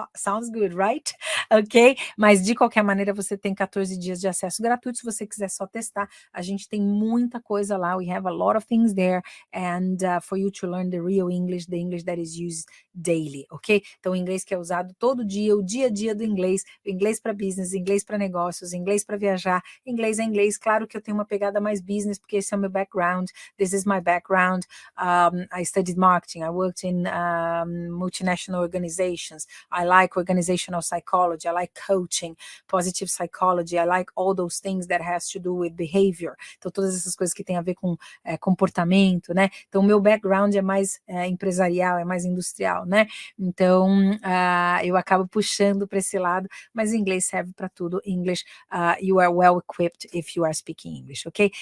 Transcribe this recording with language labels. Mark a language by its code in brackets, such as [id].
[en] Sounds good, right? Ok? [pt] Mas de qualquer maneira, você tem 14 dias de acesso gratuito, se você quiser só testar, a gente tem muita coisa lá, [en] we have a lot of things there, and for you to learn the real English, the English that is used daily, ok? [pt] Então, o inglês que é usado todo dia, o dia a dia do inglês, o inglês para business, inglês para negócios, inglês para viajar, inglês é inglês. Claro que eu tenho uma pegada mais business, porque esse é o meu background, [en] this is my background. I studied marketing, I worked in multinational organizations, I like organizational psychology, I like coaching, positive psychology, I like all those things that has to do with behavior. [pt] Então, todas essas coisas que tem a ver com comportamento, né? Então, o meu background é mais empresarial, é mais industrial, né? Então, eu acabo puxando para esse lado, mas inglês serve para tudo. [en] English, you are well equipped if you are speaking English, ok?